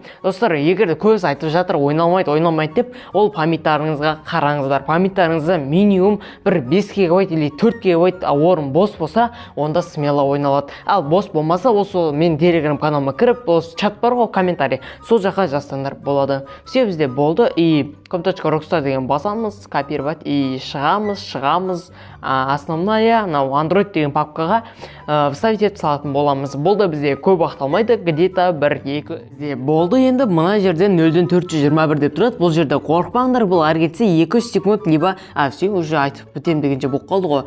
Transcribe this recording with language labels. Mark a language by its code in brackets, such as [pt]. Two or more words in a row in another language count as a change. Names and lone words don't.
[kk] Достар, егер де көбісі айтып жатыр, ойналмайды деп, ол памяттарыңызға қараңыздар. Памяттарыңызда минимум 5 гигабайт или 4 гигабайт орын бос болса, онда смело ойналады. Ал бос болмаса, осы мен телеграм каналыма кіріп, осы чат бар ғой, комментарий, сол жаққа жазсаңдар болады. Все бізде болды. И com.rockstar деген басамыз, [ru] копировать и [kk] шығамыз. Основная Android деген папкаға вставить етіп салатын боламыз. Болды бізде көп уақыт алмайды, где-то 1-2 болды. Енді мына жерде 0-ден 421 деп тұрады. Бұл жерде қорықпаңдар, бұл ары кетсе 2 секунд [ru] либо все уже [kk] айтып бітем дегенше болып қалды ғой.